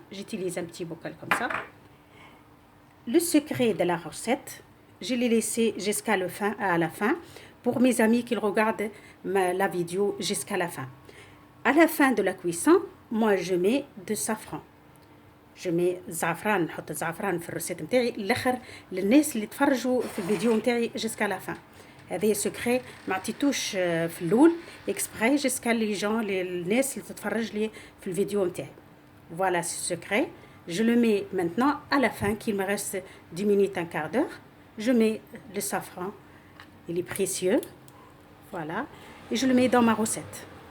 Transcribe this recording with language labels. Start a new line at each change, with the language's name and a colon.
French: J'utilise un petit bocal comme ça. Le secret de la recette, je l'ai laissé jusqu'à la fin pour mes amis qui regardent la vidéo jusqu'à la fin. À la fin de la cuisson, moi je mets du safran. Je mets
Arabic: زعفران نحط زعفران في الروسيت نتاعي الاخر للناس اللي تفرجوا في الفيديو نتاعي جسكا لا فان. هذا سكري ما عطيتوش في الاول اكسبري جسكا لي جون الناس اللي تتفرج لي في الفيديو نتاعي.
French: Voilà ce secret. Je le mets maintenant à la fin, qu'il me reste 10 minutes, un quart d'heure. Je mets le safran, il est précieux. Voilà. Et je le mets dans ma recette.